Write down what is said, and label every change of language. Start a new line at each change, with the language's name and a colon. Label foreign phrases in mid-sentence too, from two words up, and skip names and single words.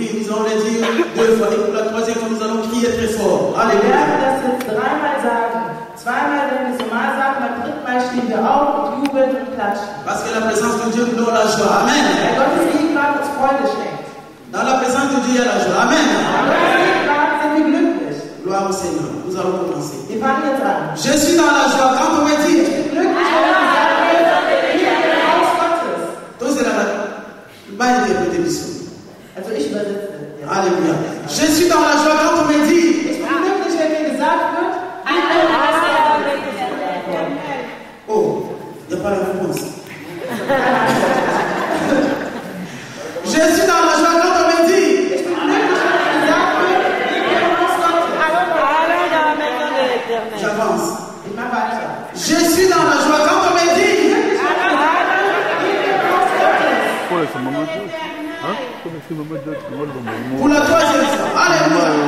French: allons le dire 2 fois. Et pour la 3e fois, nous allons crier très fort.
German: Wir Alléluia. werden das jetzt 3-mal sagen. 2-mal, wenn wir es normal sagen, beim 3. Mal stehen wir auf und jubeln und klatschen.
French: Parce que la présence de Dieu nous donne la joie. Amen.
German: Weil Gottes Gegenwart uns Freude schenkt.
French: Dans la présence de Dieu, il y a la joie. Amen.
German: Bei Gottes Gegenwart sind wir glücklich.
French: Gloire au Seigneur. Nous allons commencer.
German: Wir fangen jetzt an.
French: Je suis dans la joie quand on me dit.
German: Ich bin glücklich, wenn wir sagen, wir sind im Haus Gottes.
French: Donc c'est la bonne interprétation.
German: Also ich übersetze. Alléluia.
French: Je suis dans la joie quand on me dit.
German: Ich bin glücklich, wenn mir gesagt wird,
French: Oh, il n'y a pas la réponse. Je suis dans la joie quand on me dit.
German: ich bin glücklich, wenn mir gesagt wird, wir sind im Haus Gottes.
French: J'avance.
German: Ich mach weiter.
French: Je suis dans la joie quand on me dit. Pour la 3e fois. Alléluia.